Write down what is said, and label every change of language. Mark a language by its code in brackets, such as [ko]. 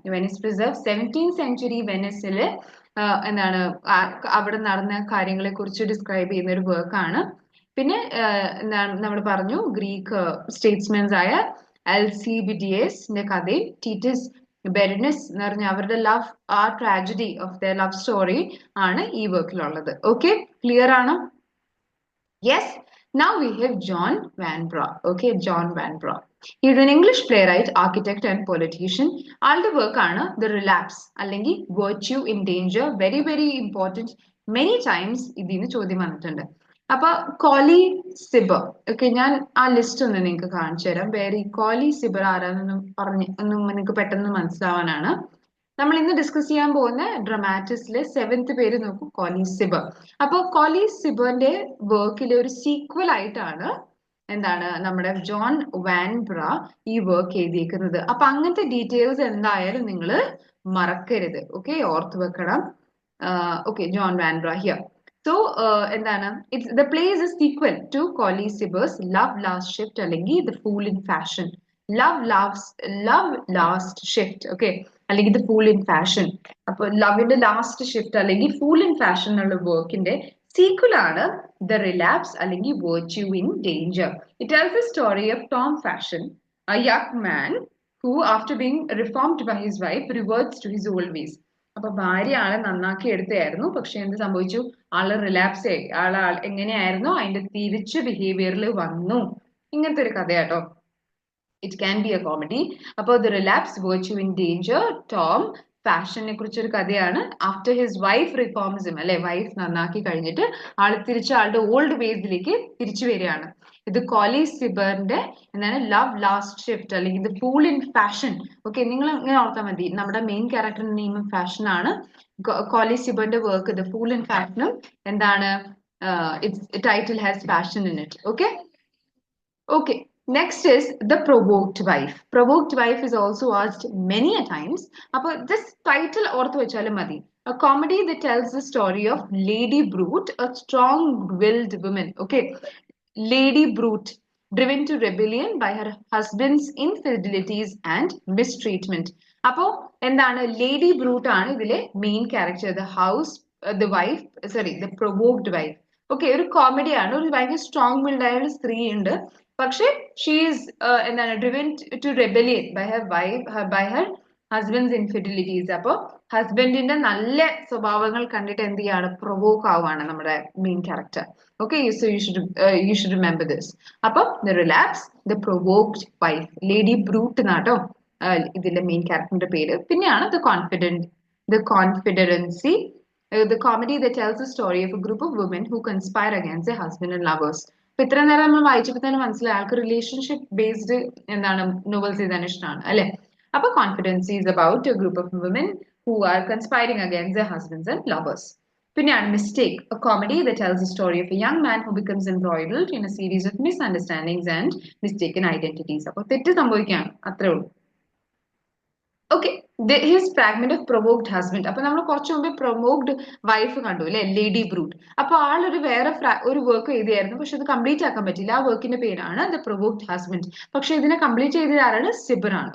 [ml] Venice preserve 17th century വെനിസില് എന്താണ് അവിടെ നടന്ന കാര്യങ്ങളെ കുറിച്ച് ഡിസ്ക്രൈബ് ചെയ്യുന്ന ഒരു വർക്കാണ്. പിന്നെ എന്താണ് നമ്മൾ പറഞ്ഞു ഗ്രീക്ക് സ്റ്റേറ്റ്സ്മെൻസ് ആയ അൽസിബിഡിയസിന്റെ കഥയും ടീറ്റസ് ബെറിനിസ് എന്ന് പറഞ്ഞ അവരുടെ ലവ് ആ tragedy of the love story ആണ് ഈ വർക്കിലുള്ളത്. ഓക്കെ, ക്ലിയർ ആണോ? Yes. [en] Now we have John Vanbrugh. Okay, John Vanbrugh. He is an English playwright, architect and politician. [ml] ആളുടെ വർക്കാണ് [en] The Relapse അല്ലെങ്കിൽ Virtue in Danger. Very very important. [ml] Many times ഇതിന് ചോദ്യം വന്നിട്ടുണ്ട്. അപ്പൊ കോലി സിബർ, ഓക്കെ, ഞാൻ ആ ലിസ്റ്റ് ഒന്ന് നിങ്ങൾക്ക് കാണിച്ചു തരാം. വേറെ കോലി സിബർ ആരാന്നൊന്നും ഒന്നും നിങ്ങൾക്ക് പെട്ടെന്ന് മനസ്സിലാവാനാണ്. നമ്മൾ ഇന്ന് ഡിസ്കസ് ചെയ്യാൻ പോകുന്ന ഡ്രമാറ്റിസിലെ 7th പേര് നോക്കൂ, കോലി സിബർ. അപ്പൊ കോലി സിബറിന്റെ വർക്കിലെ ഒരു സീക്വൽ ആയിട്ടാണ് എന്താണ് നമ്മുടെ ജോൺ വാൻബ്ര ഈ വർക്ക് എഴുതിയേക്കുന്നത്. അപ്പൊ അങ്ങനത്തെ ഡീറ്റെയിൽസ് എന്തായാലും നിങ്ങൾ മറക്കരുത്. ഓക്കെ, ഓർത്ത് വെക്കണം. Okay, John വാൻബ്ര here. [en] so [ml] എന്താണ്, [en] It's the play is a sequel to Colley Cibber's love last shift അല്ലെങ്കിൽ the fool in fashion. Love last shift, okay, അല്ലെങ്കിൽ the fool in fashion. [ml] അപ്പൊ ലവിന്റെ ലാസ്റ്റ് ഷിഫ്റ്റ് അല്ലെങ്കിൽ ഫൂൾ ഇൻ ഫാഷൻ എന്നുള്ള വർക്കിന്റെ equal ആണ് the relapse അല്ലെങ്കിൽ virtue in danger. [en] It tells the story of Tom Fashion, a young man who after being reformed by his wife reverts to his old ways. [ml] അപ്പൊ ഭാര്യ ആളെ നന്നാക്കി എടുത്തായിരുന്നു, പക്ഷെ എന്ത് സംഭവിച്ചു, ആള് റിലാപ്സ് ആയി, ആള് എങ്ങനെയായിരുന്നു അതിന്റെ തിരിച്ച് ബിഹേവിയറിൽ വന്നു. ഇങ്ങനത്തെ ഒരു കഥയാട്ടോ. [en] It can be a comedy. [ml] അപ്പോൾ The Relapse, Virtue in Danger, Tom ഫാഷനെ കുറിച്ചൊരു കഥയാണ്. [en] after his wife reforms him, [ml] അല്ലെ, വൈഫ് നന്നാക്കി കഴിഞ്ഞിട്ട് ആള് തിരിച്ച് ആളുടെ ഓൾഡ് വേസിലേക്ക് തിരിച്ചു വരികയാണ്. ഇത് കോലി സിബറിന്റെ എന്താണ് ലവ് ലാസ്റ്റ് ഷിഫ്റ്റ് അല്ലെങ്കിൽ the fool in fashion. Okay, നിങ്ങൾ ഇങ്ങനെ ഓർത്താൽ മതി, നമ്മുടെ മെയിൻ ക്യാരക്ടറിന്റെ നെയിം ഫാഷൻ ആണ്. Kohli സിബറിന്റെ work the fool in ഫാഷനും എന്താണ്, [en] It's title has fashion in it. Okay. Okay, next is the provoked wife. Provoked wife is also asked many a times. [ml] Appo [en] this title [ml] orthu vechalu madi. [en] A comedy that tells the story of Lady Brute, a strong-willed woman. Okay, Lady Brute, driven to rebellion by her husband's infidelities and mistreatment. [ml] Appo endana [en] Lady Brute [ml] aanu idile [en] main character, the wife, sorry, the provoked wife. [ml] Okay, ഒരു comedy ആണ്. ഒരു ഭയങ്കര strong willed ആയ ഒരു സ്ത്രീ ഉണ്ട്. പക്ഷെ [en] she is [ml] എന്താണ് [en] Driven to rebellion by her husband's infidelities. [ml] അപ്പോൾ ഹസ്ബൻഡിന്റെ നല്ല സ്വഭാവങ്ങൾ കണ്ടിട്ട് എന്ത് ചെയ്യാണ്, പ്രൊവോക്ക് ആവുകയാണ് നമ്മുടെ main character. Okay, [en] So you should remember this. [ml] അപ്പം the relapse, the provoked wife, lady brute എന്നാട്ടോ ഇതിന്റെ മെയിൻ ക്യാരക്ടറിന്റെ പേര്. പിന്നെയാണ് [en] The confederacy, the comedy that tells the story of a group of women who conspire against their husband and lovers. [ml] അപ്പൊ ഇത്ര നേരം നമ്മൾ വായിച്ചപ്പോൾ തന്നെ മനസ്സിലായി ആൾക്ക് റിലേഷൻഷിപ്പ് ബേസ്ഡ് എന്താണ് നോവൽസ് എഴുതാൻ ഇഷ്ടമാണ്, അല്ലെ. അപ്പൊ [en] Confederacy is about a group of woman who are conspiring against their husbands and lovers. [ml] പിന്നെയാണ് [en] Mistake, a comedy that tells the story of a young man who becomes embroiled in a series of misunderstandings and mistaken identities. [ml] അപ്പൊ തെറ്റ് സംഭവിക്കുകയാണ്, അത്രേ ഉള്ളൂ. Okay, his fragment of provoked husband. അപ്പൊ നമ്മൾ കുറച്ചു മുമ്പേ പ്രൊവോക്ഡ് വൈഫ് കണ്ടു, അല്ലെ, ലേഡി ബ്രൂട്ട്. അപ്പൊ ആളൊരു വേറെ ഒരു വർക്ക് എഴുതിയായിരുന്നു, പക്ഷെ അത് കംപ്ലീറ്റ് ആക്കാൻ പറ്റില്ല. ആ വർക്കിന്റെ പേരാണ് ദ പ്രൊവോക്ഡ് ഹസ്ബൻഡ്. പക്ഷെ ഇതിനെ കംപ്ലീറ്റ് ചെയ്തത് ആരാണ്, സിബർ ആണ്.